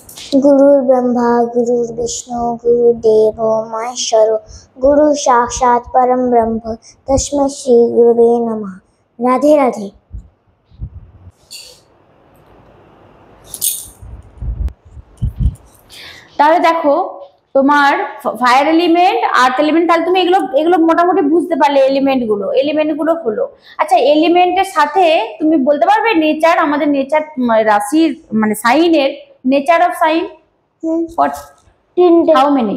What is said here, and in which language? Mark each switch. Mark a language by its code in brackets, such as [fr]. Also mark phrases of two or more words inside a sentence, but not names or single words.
[sa] गुरुर् ब्रह्मा गुरुर्विष्णु गुरुदेवो महेश्वर गुरु साक्षात् परम ब्रह्म तस्मै श्री गुरुवे नमः। [hi] राधे राधे। [bn] তাহলে দেখো তোমার [en] fire element, earth element, [bn] তাহলে তুমি এগুলো মোটামুটি বুঝতে পারলে এলিমেন্টগুলো হলো। আচ্ছা, এলিমেন্টের সাথে তুমি বলতে পারবে নেচার, আমাদের নেচার রাশির মানে সাইনের [en] nature of sign what, how many?